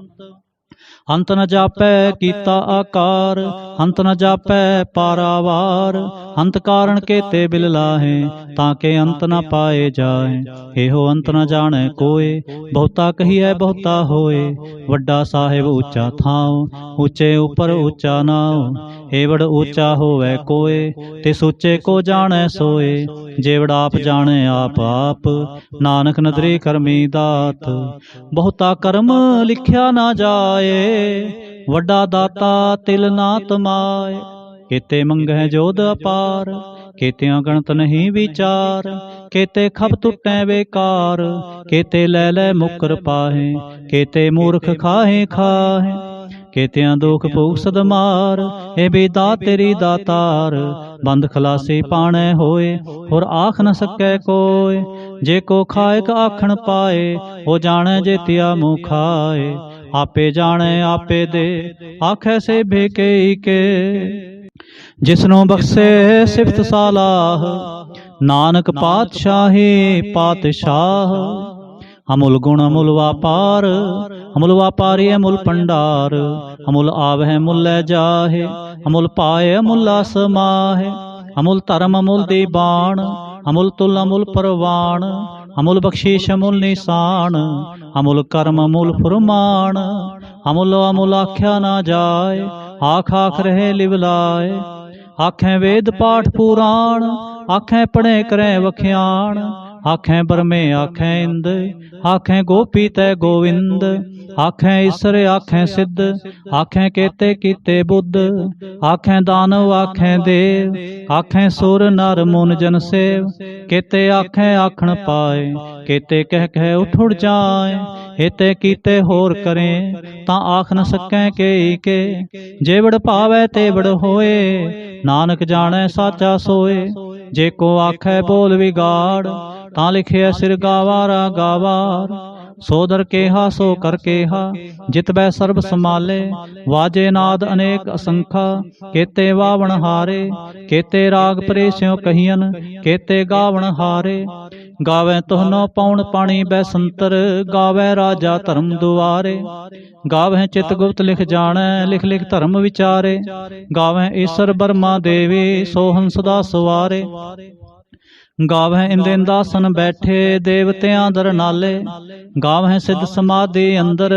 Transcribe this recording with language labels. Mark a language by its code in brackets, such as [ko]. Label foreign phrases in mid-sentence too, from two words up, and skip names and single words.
[pa] ਅੰਤ ਨ ਜਾਪੈ ਕੀਤਾ ਆਕਾਰ, ਅੰਤ ਨ ਜਾਪੈ ਪਾਰਾਵਾਰ। ਅੰਤ ਕਾਰਣ ਕੇਤੇ ਬਿਲ ਲਾਹੇ, ਤਾਕੇ ਅੰਤ ਨ ਪਾਏ ਜਾਏ। ਏਹੋ ਅੰਤ ਨ ਜਾਣੇ ਕੋਯ, ਬਹੁਤਾ ਕਹੀਏ ਬਹੁਤਾ ਹੋਏ। ਵੱਡਾ ਸਾਹਿਬ ਊਂਚਾ ਥਾਓ, ਊਂਚੇ ਊਪਰ ਊਂਚਾ ਨਾਓ। ਏਵੜ ਊਂਚਾ ਹੋਵੈ ਕੋਯ, ਤਿਸ ਊਂਚੇ ਕੋ ਜਾਣੇ ਸੋਏ। ਜੇਵੜ ਆਪ ਜਾਣੇ ਆਪ ਆਪ, ਨਾਨਕ ਨਦਰੀ ਕਰਮੀ ਦਾਤ। ਬਹੁਤਾ ਕਰਮ ਲਿਖਿਆ ਨਾ ਜਾਏ, ਵੱਡਾ ਦਾਤਾ ਤਿਲ ਨਾ ਤਮਾਏ। ਕੇਤੇ ਮੰਗੈ ਜੋਧ ਅਪਾਰ, ਕੇਤਿਆਂ ਗਣਤ ਨਹੀਂ ਵਿਚਾਰ। ਕੇਤੇ ਖਪ ਟੁਟੈ ਬੇਕਾਰ, ਕੇਤੇ ਲੈ ਲੈ ਮੁਕਰ ਪਾਹੇ। ਕੇਤੇ ਮੂਰਖ ਖਾਹੇ ਖਾਹੇ, ਕੇਤਿਆਂ ਦੁਖ ਭੂਖ ਸਦਮਾਰ। ਏ ਭੀ ਦਾਤ ਤੇਰੀ ਦਾਤਾਰ, ਬੰਦ ਖਲਾਸੀ ਪਾਣੈ ਹੋਏ। ਹੋਰ ਆਖ ਨ ਸਕੈ ਕੋਯ, ਜੇ ਕੋ ਖਾਏਕ ਆਖਣ ਪਾਏ। ਓ ਜਾਣੇ ਜੇ ਤਿਆ ਮੂੰਹ ਖਾਏ, ਆਪੇ ਜਾਣੇ ਆਪੇ ਦੇ। ਆਖੈ ਸੇ ਭੇਕੇ ਕੇ, ਜਿਸਨੋਂ ਬਖ਼ਸ਼ੇ ਸਿਫ਼ਤ ਸਾਲਾਹ। ਨਾਨਕ ਪਾਤਸ਼ਾਹੀ ਪਾਤਸ਼ਾਹ, ਅਮੁਲ ਗੁਣ ਅਮੁਲ ਵਾਪਾਰ। ਅਮੁਲ ਵਿਆਪਾਰੀ ਅਮੁਲ ਭੰਡਾਰ, ਅਮੁਲ ਆਵਹ ਮੁਲ ਲੈ ਜਾਹੇ। ਅਮੁਲ ਪਾਏ ਅਮੁਲ ਸਮਾਹੇ, ਅਮੁਲ ਧਰਮ ਅਮੁਲ ਦੀਬਾਨ। ਅਮੁਲ ਤੁਲ ਅਮੁਲ ਪਰਵਾਨ, ਅਮੁਲ ਬਖ਼ਸ਼ੀਸ਼ ਅਮੁਲ ਨਿਸ਼ਾਨ। ਅਮੁਲ ਕਰਮ ਅਮੁਲ ਫੁਰਮਾਨ, ਅਮੁਲ ਅਮੁਲ ਆਖਿਆ ਨਾ ਜਾਏ। ਆਖ ਆਖ ਰਹੇ ਲਿਵਲਾਏ, ਆਖੇਂ ਵੇਦ ਪਾਠ ਪੁਰਾਣ। ਆਖੇਂ ਪੜ੍ਹੇ ਕਰੇਂ ਵਖਿਆਣ, ਆਖੇਂ ਬਰਮੇ ਆਖੇਂ ਇੰਦ। ਆਖੇਂ ਗੋਪੀ ਤੈ ਗੋਵਿੰਦ, ਆਖੇਂ ਈਸਰ ਆਖੇਂ ਸਿੱਧ। ਆਖੇਂ ਕੇਤੇ ਕੀਤੇ ਬੁੱਧ, ਆਖੇਂ ਦਾਨਵ ਆਖੇਂ ਦੇਵ। ਆਖੇਂ ਸੁਰ ਨਰ ਮੁਨ ਜਨ ਸੇਵ, ਕੇਤੇ ਆਖੇਂ ਆਖਣ ਪਾਏ। ਕੇਤੇ ਕਹ ਕਹ ਉਠ ਉੜ ਜਾਏ, ਹੇਤੇ ਕੀਤੇ ਹੋਰ ਕਰੇਂ। ਤਾਂ ਆਖ ਨ ਸਕੈ ਕੇ, ਜੇਵੜ ਭਾਵੈ ਤੇਵੜ ਹੋਏ। ਨਾਨਕ ਜਾਣੇ ਸਾਚਾ ਸੋਏ, ਜੇ ਕੋ ਆਖੈ ਬੋਲ ਵਿਗਾੜ। ਤਾਂ ਲਿਖੇ ਸਿਰ ਗਾਵਾਰਾ ਗਾਵਾਰ, ਸੋਦਰ ਕੇਹਾ ਸੋ ਕਰ ਕੇਹਾ। ਜਿਤ ਬੈ ਸਰਬ ਸਮਾਲੇ, ਵਾਜੇ ਨਾਦ ਅਨੇਕ ਅਸੰਖਾ। ਕੇਤੇ ਵਾਵਣ ਹਾਰੇ, ਕੇਤੇ ਰਾਗ ਪਰੇਸਿਓਂ ਕਹੀਅਨ। ਕੇਤੇ ਗਾਵਣ ਹਾਰੇ, ਗਾਵੇ ਤੋਹਨੋ ਪੌਣ ਪਾਣੀ ਬੈਸੰਤਰ। ਗਾਵੇ ਰਾਜਾ ਧਰਮ ਦੁਆਰੇ, ਗਾਵੇ ਚਿਤ ਗੁਪਤ ਲਿਖ ਜਾਣੇ। ਲਿਖ ਲਿਖ ਧਰਮ ਵਿਚਾਰੇ, ਗਾਵੇ ਈਸ਼ਵਰ ਬਰਮਾ ਦੇਵੀ। ਸੋਹਨ ਸਦਾ ਸਵਾਰੇ, ਗਾਵਹ ਇੰਦੇਂਦਾਸਨ ਬੈਠੇ। ਦੇਵਤਿਆਂ ਦਰ ਨਾਲੇ, ਗਾਵਹ ਸਿੱਧ ਸਮਾਧਿ ਅੰਦਰ।